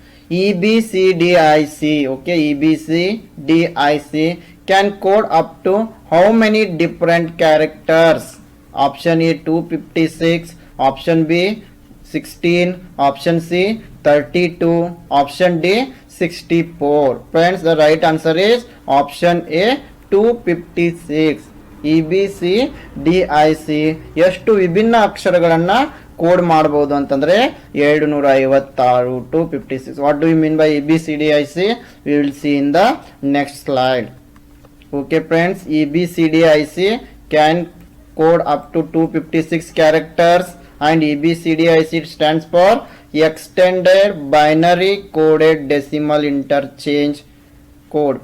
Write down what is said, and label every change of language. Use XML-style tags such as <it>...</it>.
<en>EBCDIC, okay, EBCDIC can code up to how many different characters? Option A 256, option B 16, option C 32, option D 64. Friends, the right answer is option A 256.</en> <kn>EBCDIC ಎಷ್ಟು ವಿಭಿನ್ನ ಅಕ್ಷರಗಳನ್ನ code ಮಾಡಬಹುದು ಅಂತಂದ್ರೆ 256 256.</kn> <en>What do you mean by EBCDIC? We will see in the next slide. Okay friends, EBCDIC can code up to 256 characters, and EBCDIC stands for Extended Binary Coded Decimal Interchange Code.</en>